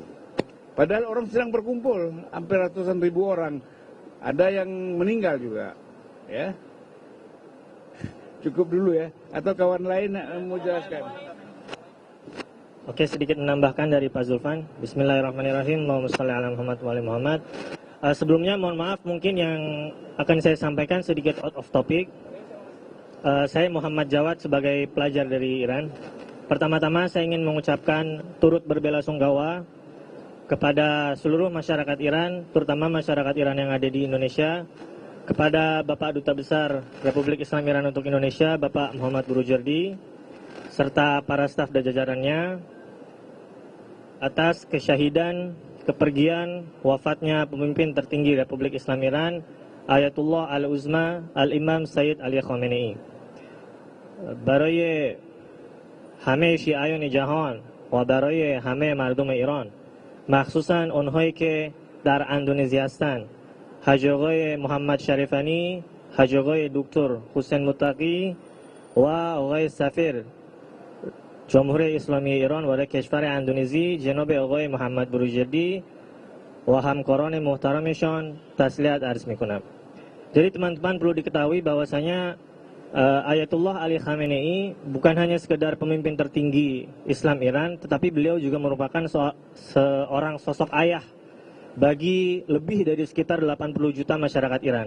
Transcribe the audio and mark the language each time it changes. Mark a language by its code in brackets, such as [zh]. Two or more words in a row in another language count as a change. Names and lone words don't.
[id] Padahal orang sedang berkumpul, hampir ratusan ribu orang, ada yang meninggal juga, ya. Cukup dulu ya, atau kawan lain mau jelaskan? Oke, sedikit menambahkan dari Pak Zulfan. [ar] بسم الله الرحمن الرحيم. اللهم صل على محمد وآل محمد. [id] Sebelumnya mohon maaf mungkin yang akan saya sampaikan sedikit [en] out of topic. [id] Saya Muhammad Jawad sebagai pelajar dari Iran. Pertama-tama saya ingin mengucapkan turut berbelasungkawa kepada seluruh masyarakat Iran, terutama masyarakat Iran yang ada di Indonesia, kepada Bapak Duta Besar Republik Islam Iran untuk Indonesia, Bapak Muhammad Burujerdi, serta para staf dan jajarannya, atas kesyahidan, kepergian, wafatnya pemimpin tertinggi Republik Islam Iran, Ayatullah Al-Uzma Al-Imam Sayyid Ali Khamenei. [fa] برای همه شیعیان جهان و برای همه مردم ایران، مخصوصا اونهایی که در اندونزی هستند، حاج آقای محمد شریفانی، حاج آقای دکتر حسین متقی و آقای سفیر جمهوری اسلامی ایران و کشور اندونزی جناب آقای محمد بروجردی و همکاران محترمشان تسلیت عرض میکنم. [id] Jadi teman-teman perlu diketahui bahwasanya Ayatullah Ali Khamenei bukan hanya sekedar pemimpin tertinggi Islam Iran, tetapi beliau juga merupakan seorang sosok ayah bagi lebih dari sekitar 80 juta masyarakat Iran.